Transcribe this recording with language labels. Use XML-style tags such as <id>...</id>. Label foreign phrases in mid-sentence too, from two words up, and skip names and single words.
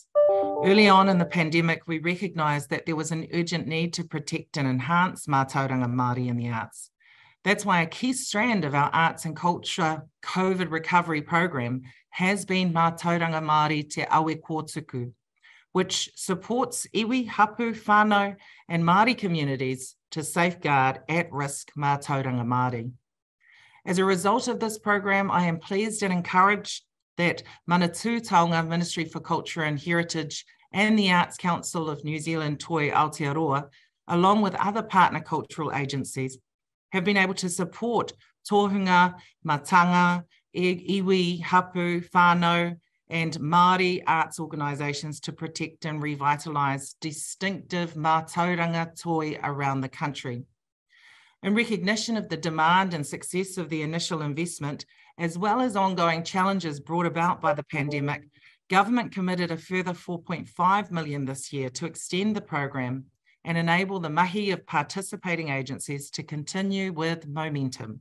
<en>Early on in the pandemic, we recognised that there was an urgent need to protect and enhance</en> <mi>Mātauranga Māori</mi> <en>in the arts. That's why a key strand of our arts and culture COVID recovery program has been Mātauranga Māori Te Awe Kōtuku, which supports</en> <mi>iwi, hapu, whānau,</mi> <en>and Māori communities to safeguard at-risk</en> <mi>Mātauranga Māori.</mi> <en>As a result of this program, I am pleased and encouraged that Manatū Taonga Ministry for Culture and Heritage and the Arts Council of New Zealand Toi Aotearoa, along with other partner cultural agencies, have been able to support</en> <mi>tohunga, matanga, iwi, hapu, whānau,</mi> <en>and Māori arts organisations to protect and revitalise distinctive</en> <mi>Mātauranga toi</mi> <en>around the country. In recognition of the demand and success of the initial investment, as well as ongoing challenges brought about by the pandemic, Government committed a further $4.5 million this year to extend the program and enable the mahi of participating agencies to continue with momentum.</en>